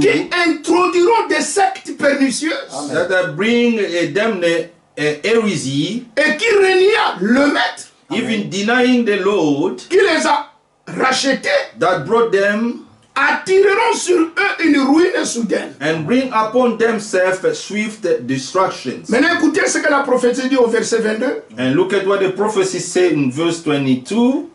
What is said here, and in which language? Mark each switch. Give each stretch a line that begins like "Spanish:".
French: Qui introduiront des sectes pernicieuses
English: That bring them heresy,
French: et qui renia le maître
English: even denying the Lord
French: qui les a rachetés,
English: that brought them,
French: attireront sur eux une ruine soudaine.
English: and bring upon themselves swift destructions.
French: Maintenant écoutez ce que la prophétie dit au verset 22.
English: And look at what the prophecy said in verse 22.